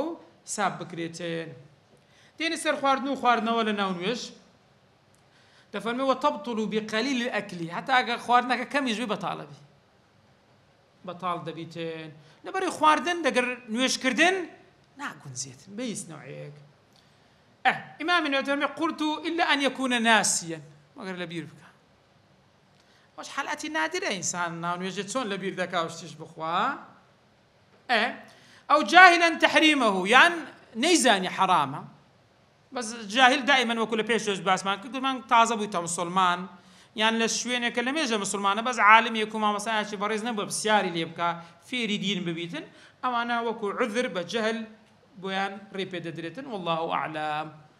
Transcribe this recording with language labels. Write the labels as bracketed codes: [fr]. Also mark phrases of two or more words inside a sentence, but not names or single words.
[ckb] ساب بکرێتن دێنی سەر خواردن و خواردنەوە لە ناو نوێژ دەفەرمێ [ar] وتەبطل بقلیل الأکلی [ckb] هەتا ئەگەر خواردنەکە کەمیش بێ بەتاڵە بێ بەتاڵ دەبیتن لەبەرەوەی خواردن دەگەر نوێژکردن ناگونجێتن بە هیچ نەوعەیەک ئیمامی نوێ دەفەرمێ [ar] قلت إلا أن يكون ناسيا [ckb] مەگەر لەبیر بکە ئەوەش حاڵەتی نادرە ئینسان ناو نوێژێ چۆن لەبیر دەکا و شتیش بخوا ئەو [ar] جاهلا تحریمه [ckb] یان نەیزانی حرامە بەس جاهل دائما وەکو لە پێشۆش باسمان کردمان تازە بوویتە مسلمان یان لە شوێنێکە لە مێژە مسلمانە بەس عالمێک و مامەسایەکی بەڕێز نەبووە پرسیاری لێ بکە فێری دین ببیتن ئەوانە وەکو عذر بە جەهل بۆیان ڕێ پێ دەدرێتن [ar] والله ئەعلم